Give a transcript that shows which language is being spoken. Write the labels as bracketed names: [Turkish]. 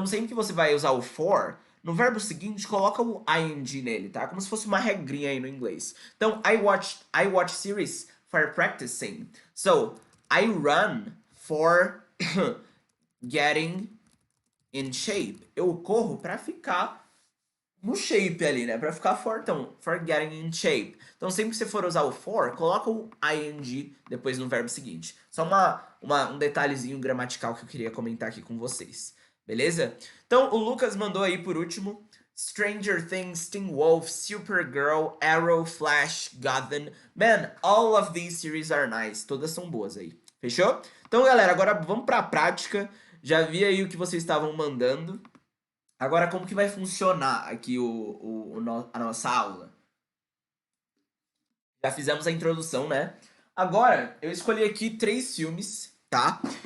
[Portuguese] Então, sempre que você vai usar o for, no verbo seguinte, coloca o ing nele, tá? Como se fosse uma regrinha aí no inglês. [English] Então, I watch series for practicing. So, I run for getting in shape. [Portuguese] Eu corro para ficar no shape ali, né? Pra ficar fortão. [English] For getting in shape. [Portuguese] Então, sempre que você for usar o for, coloca o ing depois no verbo seguinte. Só um detalhezinho gramatical que eu queria comentar aqui com vocês. Beleza? Então, o Lucas mandou aí por último. [English] Stranger Things, Teen Wolf, Supergirl, Arrow, Flash, Gotham. Man, all of these series are nice. [Portuguese] Todas são boas aí. Fechou? Então, galera, agora vamos pra prática. Já vi aí o que vocês estavam mandando. Agora, como que vai funcionar aqui a nossa aula? Já fizemos a introdução, né? Agora, eu escolhi aqui 3 filmes, tá?